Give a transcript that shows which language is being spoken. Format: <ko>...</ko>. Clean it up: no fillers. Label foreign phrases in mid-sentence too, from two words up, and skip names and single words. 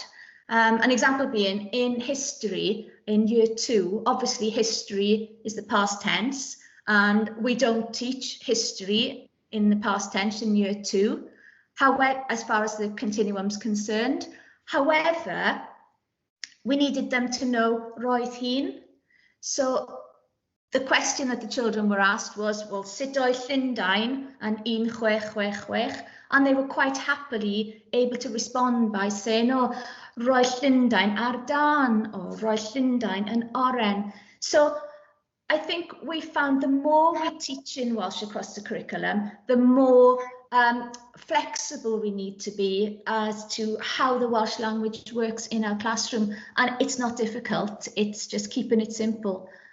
<en>An example being in history in year 2, obviously history is the past tense, and we don't teach history in the past tense in year 2, however, as far as the continuum is concerned. However, we needed them to know</en> <cy>roedd hi'n.</cy> <en>So the question that the children were asked was, well,</en> <cy>sut oedd Llundain and 1666?</cy> <en>And they were quite happily able to respond by saying,</en> <cy>oh, roedd Llundain ar dân, or roedd Llundain yn oren.</cy> <en>So I think we found the more we teach in Welsh across the curriculum, the more flexible we need to be as to how the Welsh language works in our classroom. And it's not difficult, it's just keeping it simple.</en>